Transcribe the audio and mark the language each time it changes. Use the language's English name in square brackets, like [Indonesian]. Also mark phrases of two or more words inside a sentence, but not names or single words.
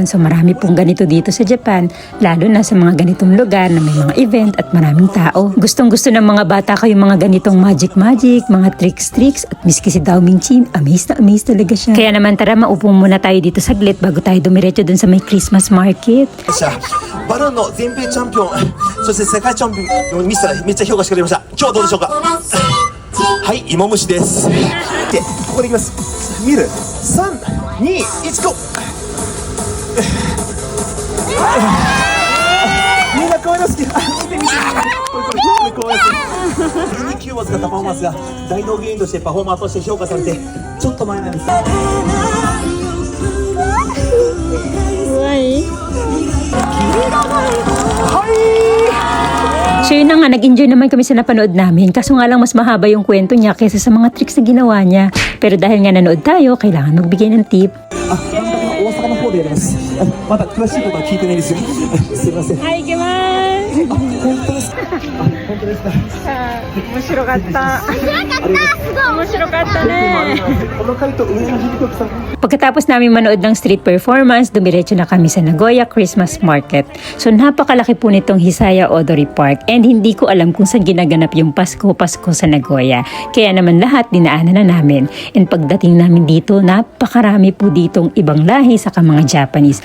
[Filipino] So marami pong ganito dito sa Japan, lalo na sa mga ganitong lugar na may mga event at maraming tao. Gustong gusto ng mga bata kayo mga ganitong magic, mga tricks at miski si Dao Mingchin, amazed talaga siya. Kaya naman tara, maupo muna tayo dito saglit bago tayo dumiretso dun sa may [English] Christmas market. [Japanese] バルーンの全米チャンピオン、そして世界チャンピオンのミスターめっちゃ評価してくれました。今日はどうでしょうか。はい、芋虫です。で、ここでいきます。見る。3、2、1、ゴー。みんなこういうの好き。見て。こうやって。ユニキューブを使ったパフォーマンスが大道芸人としてパフォーマーとして評価されてちょっと前なんです。 [Filipino] So yun na nga, nag-enjoy naman kami sa napanood namin. Kaso nga lang mas mahaba yung kwento niya kaysa sa mga tricks na ginawa niya. Pero dahil nga nanood tayo, kailangan magbigay ng tip. [Japanese] 大阪の方でやります。まだ詳しいことは聞いてないですよ。すいません。はい、行きます。本当ですか。本当ですか。面白かった。面白かったね。この回答上野秀樹さん。 [Filipino] Pagkatapos namin manood ng [English] street performance, [Filipino] dumiretso na kami sa Nagoya Christmas Market. So napakalaki po nitong Hisaya Odori Park and hindi ko alam kung saan ginaganap yung Pasko sa Nagoya. Kaya naman lahat dinaanan na namin. And pagdating namin dito, napakarami po ditong ibang lahi saka mga Japanese.